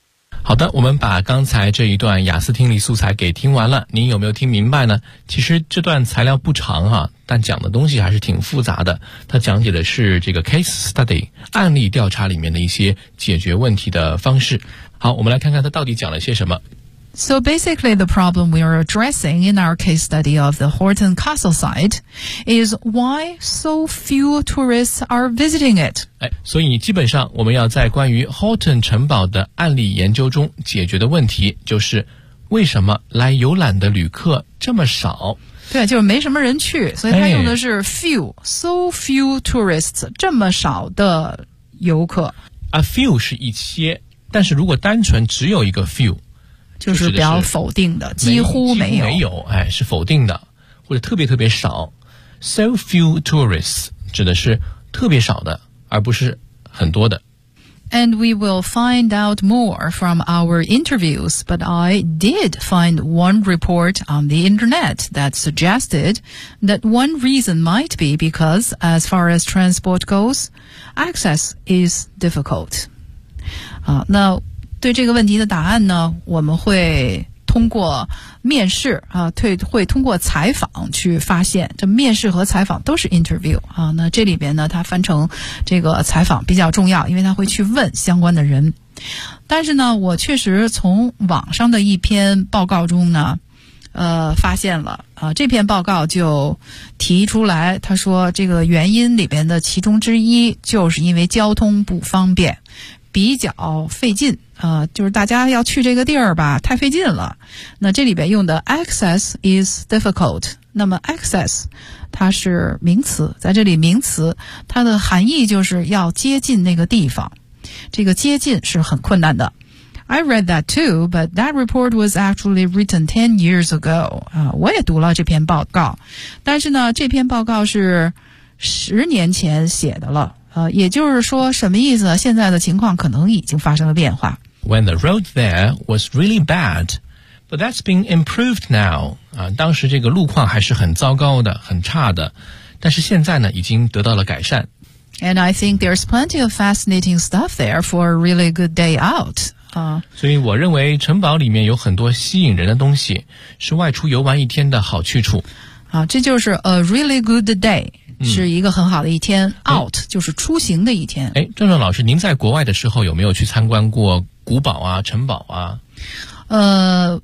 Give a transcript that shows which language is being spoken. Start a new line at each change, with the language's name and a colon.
Chinese: 好的，我们把刚才这一段雅思听力素材给听完了，您有没有听明白呢？其实这段材料不长啊，但讲的东西还是挺复杂的。它讲解的是这个 case study 案例调查里面的一些解决问题的方式。好，我们来看看它到底讲了些什么。
English: So basically, the problem we are addressing in our case study of the Horton Castle site is why so few tourists are visiting it.
Chinese: 所以基本上我们要在关于 Horton 城堡的案例研究中解决的问题就是为什么来游览的旅客这么少。对，就没什么人去，所以他用的是
English: few, so few tourists,
Chinese: 这么少的游客。 A few 是一些，但是如果单纯只有一个 few, 就是比较否定的，几乎没有。几乎没有，哎，是否定的，或者特别特别少。
English: So few tourists
Chinese: 指的是特别少的，而不是很多的。
English: And we will find out more from our interviews, but I did find one report on the internet that suggested that one reason might be because, as far as transport goes, access is difficult.
Chinese: Now,对这个问题的答案呢，我们会通过面试啊，会通过采访去发现。这面试和采访都是 interview 啊。那这里边呢，它翻成这个采访比较重要，因为它会去问相关的人。但是呢，我确实从网上的一篇报告中呢，发现了啊，这篇报告就提出来，他说这个原因里边的其中之一就是因为交通不方便，比较费劲。就是大家要去这个地儿吧，太费劲了。那这里边用的
English: access is difficult。
Chinese: 那么 access 它是名词，在这里名词它的含义就是要接近那个地方。这个接近是很困难的。
English: I read that too, but that report was actually written 10 years ago.
Chinese: 我也读了这篇报告。但是呢，这篇报告是十年前写的了。也就是说什么意思，现在的情况可能已经发生了变化。
English: When the road there was really bad, but that's been improved now.
Chinese: 当时这个路况还是很糟糕的，很差的，但是现在呢已经得到了改善。
English: And I think there's plenty of fascinating stuff there for a really good day out.
Chinese: 所以我认为城堡里面有很多吸引人的东西，是外出游玩一天的好去处。这就是
English: a really good day。
Chinese: 是一个很好的一天、out 就是出行的一天。哎，郑郑老师，您在国外的时候有没有去参观过古堡啊、城堡啊？